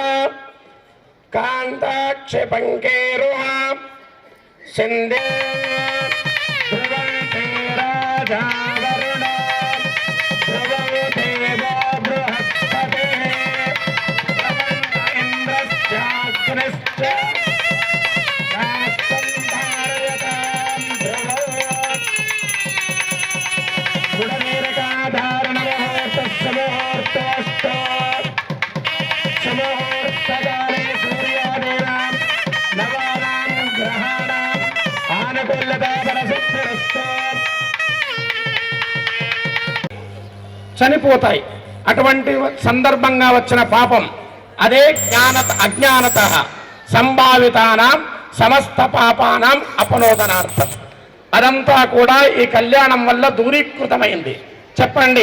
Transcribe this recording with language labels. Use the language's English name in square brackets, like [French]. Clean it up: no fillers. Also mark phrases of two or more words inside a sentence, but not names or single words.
[Sanskrit] कान्ताक्षि पङ्केरुहा सिन्धे ध्रुवन्ते राजा वरुणो ध्रुवं देवो बृहस्पतिः ध्रुवन्त इन्द्रश्चाग्निश्च राष्ट्रं धारयतां ध्रुवो गुणनिरकाधारणमुहूर्तस्समुहूर्तोऽस्तु सुमुहूर्तकाले सूर्यादीनां नवानां ग्रहाणाम् आनुकूल्यता परसिद्धिरस्तु। [Telugu] చనిపోతాయి. అటువంటి సందర్భంగా వచ్చిన పాపం అదే [Sanskrit] అజ్ఞానత సంభావితానాం సమస్త పాపానాం అపనోదనార్థం. [Telugu] అదంతా కూడా ఈ కళ్యాణం వల్ల దూరీకృతమైంది. చెప్పండి.